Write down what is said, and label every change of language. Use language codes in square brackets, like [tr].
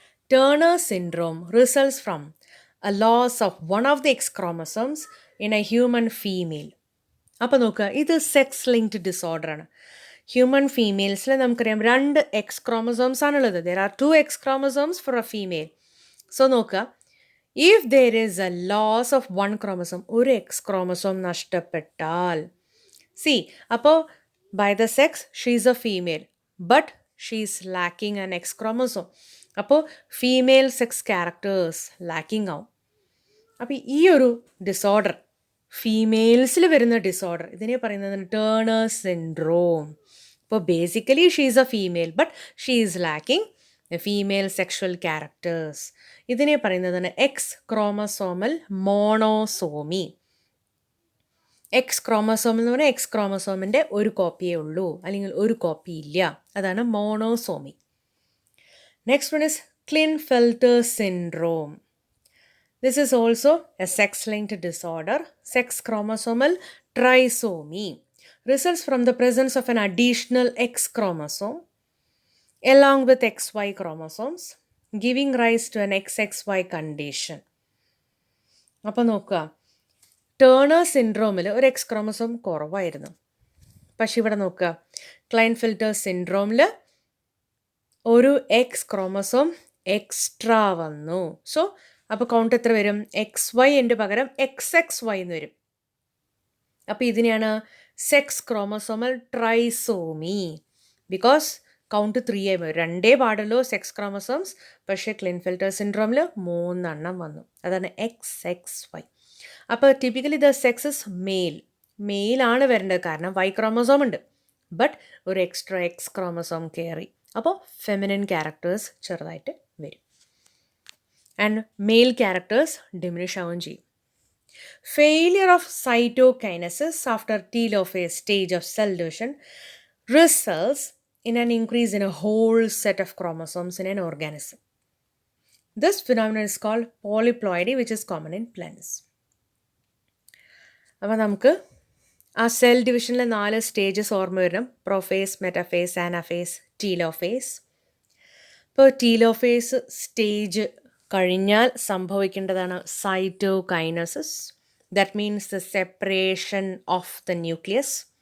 [en] Turner syndrome results from a loss of one of the X chromosomes in a human female. [ml] അപ്പോൾ നോക്കുക, ഇത് sex linked disorder ആണ്. Human ഫീമെയിൽസിൽ നമുക്കറിയാം 2 X chromosomes ആണുള്ളത്. [en] There are 2 X chromosomes for a female. So നോക്കുക, if there is a loss of 1 chromosome, [ml] ഒരു X chromosome നഷ്ടപ്പെട്ടാൽ, C അപ്പോൾ [en] By the sex she is a female but she is lacking an X chromosome. [ml] അപ്പോൾ female sex characters lacking ആവും. അപ്പോൾ ഈ ഒരു disorder, ഫീമെയിൽസിൽ വരുന്ന ഡിസോർഡർ, ഇതിനെ പറയുന്നത് ടേണർ സിൻഡ്രോം. [en] അപ്പോൾ basically she is a female but she is lacking the female sexual characters. [ml] ഇതിനെ പറയുന്നതാണ് X chromosomal monosomy. X chromosome എന്ന് പറഞ്ഞാൽ എക്സ് ക്രോമസോമിൻ്റെ ഒരു കോപ്പിയേ ഉള്ളൂ, അല്ലെങ്കിൽ ഒരു കോപ്പി ഇല്ല. അതാണ് monosomy. [en] Next one is Klinefelter syndrome. This is also a sex-linked disorder. Sex chromosomal trisomy results from the presence of an additional X chromosome along with XY chromosomes, giving rise to an XXY condition. [ml] അപ്പോൾ നോക്കുക, turner സിൻഡ്രോമിൽ ഒരു X chromosome കുറവായിരുന്നു. പക്ഷെ ഇവിടെ നോക്കുക, ക്ലൈൻഫെൽറ്റർ സിൻഡ്രോമിൽ ഒരു X chromosome extra വന്നു. So അപ്പോൾ കൗണ്ട് എത്ര വരും? XY എൻ്റെ പകരം XXY എന്ന് വരും. അപ്പോൾ ഇതിനെയാണ് sex chromosomal trisomy. Because count 3 ആയി വരും. 2 പാടുള്ളൂ സെക്സ് ക്രോമസോംസ്, പക്ഷേ ക്ലിൻഫെൽറ്റർ സിൻഡ്രോമിൽ 3 എണ്ണം വന്നു. അതാണ് XXY. അപ്പോൾ [en] Typically the sex is male. [ml] മെയിലാണ് വരേണ്ടത്, കാരണം Y ക്രോമസോം ഉണ്ട്. ബട്ട് ഒരു എക്സ്ട്രാ എക്സ് ക്രോമസോം കയറി. അപ്പോൾ ഫെമിനിൻ ക്യാരക്ടേഴ്സ് ചെറുതായിട്ട് വരും. ആൻഡ് മെയിൽ ക്യാരക്ടേഴ്സ് ഡിമിനിഷ് ആവുകയും ചെയ്യും. [en] Failure of cytokinesis after telophase stage of cell division results in an increase in a whole set of chromosomes in an organism. This phenomenon is called polyploidy, which is common in plants. [ml] അപ്പോൾ നമുക്ക് ആ cell ഡിവിഷനിലെ 4 stages ഓർമ്മ വരണം. Prophase, metaphase, anaphase, telophase. ഇപ്പോൾ telophase stage കഴിഞ്ഞാൽ സംഭവിക്കേണ്ടതാണ് cytokinesis. [en] That means the separation of the nucleus.